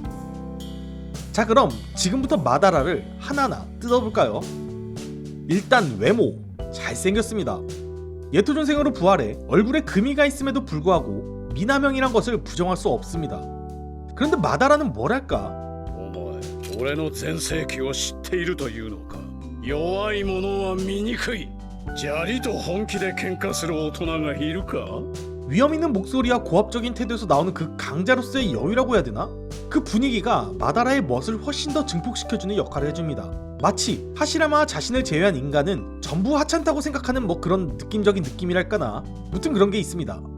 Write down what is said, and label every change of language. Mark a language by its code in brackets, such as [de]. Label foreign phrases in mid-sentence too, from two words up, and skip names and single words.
[ko] 자, 그럼 지금부터 마다라를 하나하나 뜯어볼까요? 일단 외모, 잘생겼습니다. 예토존생으로 부활해 얼굴에 금이가 있음에도 불구하고 미남형이란 것을 부정할 수 없습니다. 그런데 마다라는 뭐랄까? [ja] 俺の全盛期を知っているというのか。弱い者は醜い。砂利と本気で喧嘩する大人がいるか? [ko] 위험 있는 목소리와 고압적인 태도에서 나오는 그 강자로서의 여유라고 해야 되나? 그 분위기가 마다라의 멋을 훨씬 더 증폭시켜주는 역할을 해줍니다. 마치 하시라마와 자신을 제외한 인간은 전부 하찮다고 생각하는 뭐 그런 느낌적인 느낌이랄까나, 무튼 그런 게 있습니다.